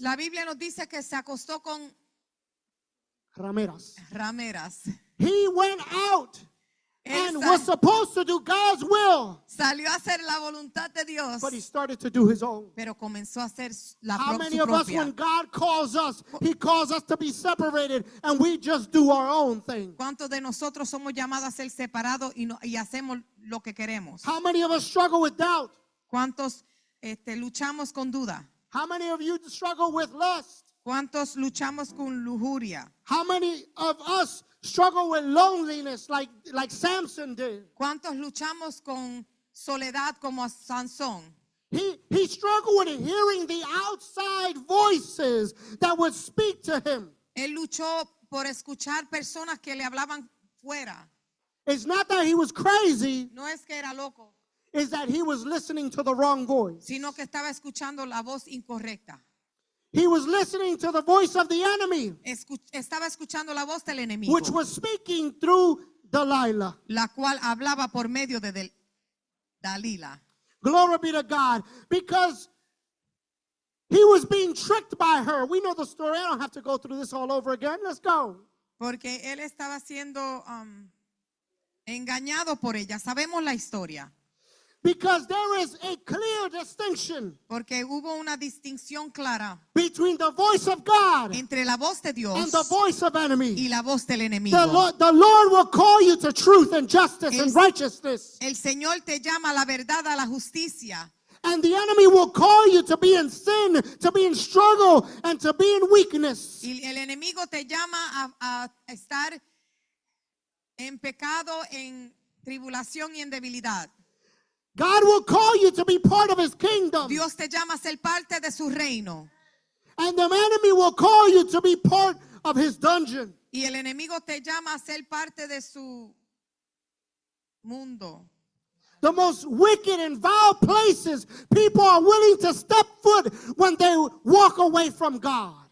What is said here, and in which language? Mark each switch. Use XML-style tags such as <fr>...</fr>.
<es>La Biblia nos dice que se acostó con Rameras. rameras.</es> <en>He went out</en> <es>Él</es> <en>and was supposed to do God's will,</en> <es>salió a hacer la voluntad de Dios,</es> <en>but he started to do his own.</en> <es>pero comenzó a hacer la</es> <en>How</en> <es>su</es> <en>many of us,</en> <es>propia.</es> <en>when God calls us, he calls us to be separated and we just do our own thing?</en> <es>¿Cuántos de nosotros somos llamados a ser separados y hacemos lo que queremos?</es> <en>How many of us struggle with doubt?</en> <es>¿Cuántos luchamos con duda?</es> <en>How many of you struggle with lust?</en> <es>¿Cuántos luchamos con lujuria?</es> <en>How many of us struggle with loneliness like Samson did?</en> <es>¿Cuántos luchamos con soledad como Sansón?</es> <en>He struggled with hearing the outside voices that would speak to him.</en> <es>Él luchó por escuchar personas que le hablaban fuera.</es> <en>It's not that he was crazy,</en> <es>No es que era loco,</es> <en>it's that he was listening to the wrong voice.</en> <es>sino que estaba escuchando la voz incorrecta.</es> <en>He was listening to the voice of the enemy,</en> <es>Estaba escuchando la voz del enemigo,</es> <en>which was speaking through Delilah.</en> <es>la cual hablaba por medio de Dalila.</es> <en>Glory be to God. Because he was being tricked by her. We know the story. I don't have to go through this all over again. Let's go.</en> <es>Porque él estaba siendo engañado por ella. Sabemos la historia.</es> <en>Because there is a clear distinction</en> <es>Porque hubo una distinción clara</es> <en>between the voice of God</en> <es>entre la voz de Dios</es> <en>and the voice of enemy.</en> <es>y la voz del enemigo.</es> <en>The Lord will call you to truth and justice and righteousness.</en> <es>El Señor te llama a la verdad, a la justicia.</es> <en>And the enemy will call you to be in sin, to be in struggle, and to be in weakness.</en> <es>Y el enemigo te llama a estar en pecado, en tribulación y en debilidad.</es> <en>God will call you to be part of his kingdom.</en> <es>Dios te llama a ser parte de su reino.</es> <en>And the enemy will call you to be part of his dungeon.</en> <es>Y el enemigo te llama a ser parte de su mundo.</es> <en>The most wicked and vile places people are willing to step foot when they walk away from God.</en>